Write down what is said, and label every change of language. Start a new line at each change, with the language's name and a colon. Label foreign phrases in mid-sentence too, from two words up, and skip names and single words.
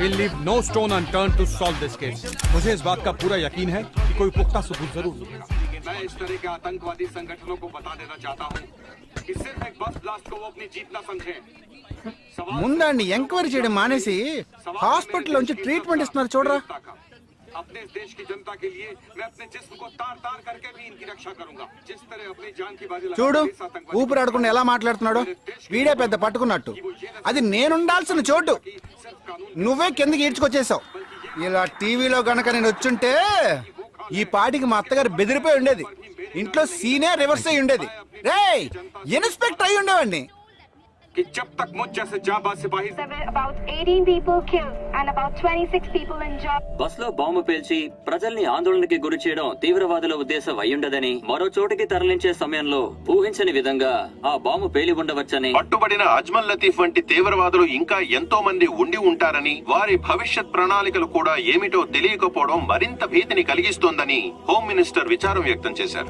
English: We'll leave no stone unturned to solve this case.
Hindi: मुझे इस बात का पूरा यकीन है कि कोई पुख्ता सबूत जरूर मिलेगा। मैं इस तरह के आतंकवादी संगठनों को बता देना चाहता हूँ कि सिर्फ एक बस ब्लास्ट को वो अपनी जीत न समझें।
Telugu: ముందండి ఎంక్వైరీ చేయడం మానేసి హాస్పిటల్ నుంచి ట్రీట్మెంట్ ఇస్తున్నారు చూడరా।
Hindi: अपने इस देश की जनता के लिए मैं अपने जिस्म को तार तार करके भी इनकी रक्षा करूंगा। जिस तरह अपनी जान की बाजी
Telugu: చూడు ఊపిరాడకుండా ఎలా మాట్లాడుతున్నాడు। వీడే పెద్ద పట్టుకున్నట్టు, అది నేనుండాల్సిన చోటు నువ్వే కిందకి ఈడ్చుకొచ్చేసావు। ఇలా టీవీలో గనక నేను వచ్చుంటే ఈ పాటికి మా అత్తగారు బెదిరిపోయి ఉండేది, ఇంట్లో సీనే రివర్స్ అయి ఉండేది। రేయ్ ఇన్స్పెక్టర్ అయి ఉండేవాడిని।
Hindi: कि जब तक मुझ जैसे जाबाज सिपाही
English: About 18 people killed and about 26 people injured.
Telugu: బస్ లో బాంబు పేల్చి ప్రజల్ని ఆందోళనకి గురి చేయడం తీవ్రవాదుల ఉద్దేశం అయ్యుండదని, మరో చోటుకి తరలించే సమయంలో ఊహించని విధంగా ఆ బాంబు పేలి ఉండవచ్చని, పట్టుబడిన అజ్మల్ లతీఫ్ వంటి తీవ్రవాదులు ఇంకా ఎంతో మంది ఉండి ఉంటారని, వారి భవిష్యత్ ప్రణాళికలు కూడా ఏమిటో తెలియకపోవడం మరింత భీతిని కలిగిస్తోందని
English: home minister
Telugu: విచారం వ్యక్తం చేశారు।